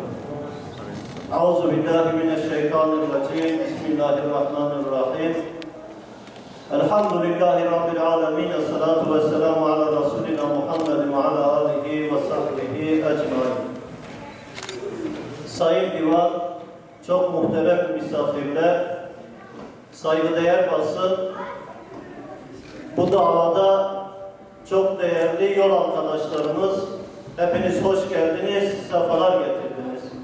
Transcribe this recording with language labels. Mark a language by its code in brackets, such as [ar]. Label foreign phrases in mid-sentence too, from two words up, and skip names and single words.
[ar] أعوذ بالله من الشيطان الرجيم. بسم الله الرحمن الرحيم. الحمد لله رب العالمين. الصلاة والسلام على رسولنا محمد وعلى آله وصحبه أجمعين. [tr] Sayın Divan, çok muhterem misafirler, saygıdeğer basın, bu davada çok değerli yol arkadaşlarımız, hepiniz hoş geldiniz, sefalar getirdiniz.